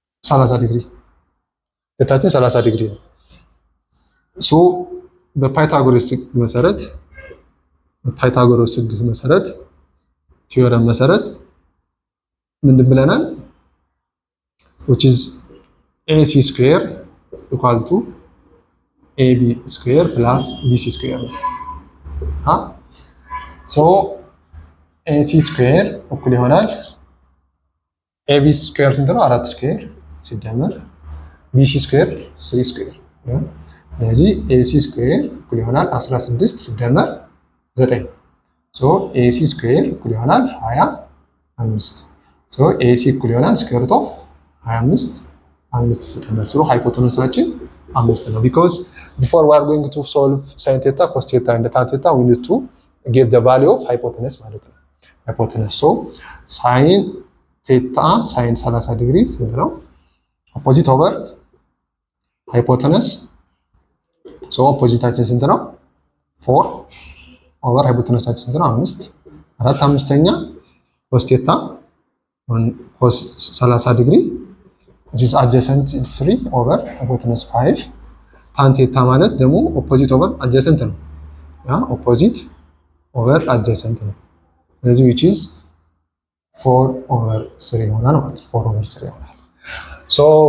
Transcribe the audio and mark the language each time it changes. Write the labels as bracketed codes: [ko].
[am] 30 ዲግሪ። ቴታችን 30 ዲግሪ ነው። so በፓይታጎረስ ሕግ መሰረት ቲዮረም መሰረት ምንድን ብለናል? [en] which is AC square equal to AB square plus BC square so AC square [am] እኩል ይሆናል [en] AB square [am] ስንት ነው? 4 ስኩዌር ሲደመር BC square 3 ስኩዌር። ስለዚህ AC square እኩል ይሆናል 16 ሲደመር 9 [en] so AC square [am] እኩል ይሆናል 25 so AC እኩል ይሆናል [en] square root of 25 [am] ሲደመር ስሩ ሃይፖቴኑሳችን [en] 5 ነው። because before we are going to solve sin theta, cos theta and tan theta we need to get the value of hypotenuse [am] ማለት ነው። [en] hypotenuse so sin theta sin 30 ዲግሪ [am] ስንት ነው? [en] opposite over hypotenuse so oppositeአችን [am] ስንት ነው? [en] 4 over hypotenuseአችን [am] ስንት ነው? [en] 5 4 5ኛ cos theta cos 30 ዲግሪ which is adjacent 3 over hypotenuse 5 tan theta [am] ማለት ደግሞ [en] opposite over adjacent ነው። opposite over adjacent ነው። ስለዚህ which is 4 over 3 [am] ይሆናል ማለት ነው። [en] 4 over 3 ይሆናል። so